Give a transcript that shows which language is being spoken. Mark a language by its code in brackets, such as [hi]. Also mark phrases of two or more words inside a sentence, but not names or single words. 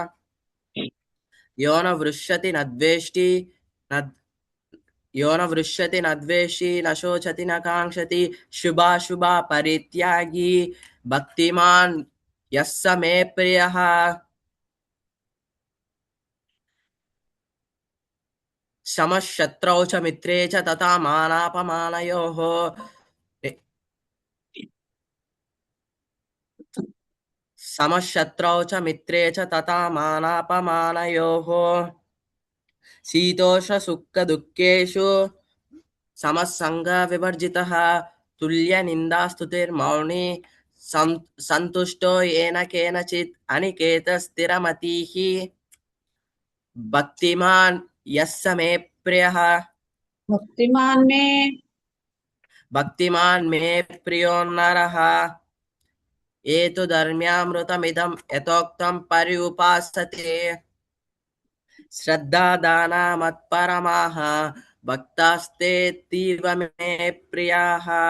[sa] यो न वृष्यति न द्वेष्टि न शोचति न काङ्क्षति शुभाशुभा परित्यागी भक्तिमान् यः स मे प्रियः. समशत्रौ च मित्रे च तथा मानापमानयोः సమశత్రౌ చ మిత్రే చ తథా మానాపమానయోః శీతోష్ణసుఖదుఃఖేషు సమస్సంగ వివర్జితః తుల్యనిందాస్తుతిర్మౌని సంతుష్టో येन केनचित् अनिकेतस्थिरमतिः భక్తిమాన్ యస్స మే ప్రియః భక్తిమాన్ మే ప్రియో నరః ఏతు ధర్మ్యామృతమిదం యథోక్తం పర్యుపాసతే శ్రద్ధాదానా మత్పరమాః భక్తాస్తేతీవ మే ప్రియాః.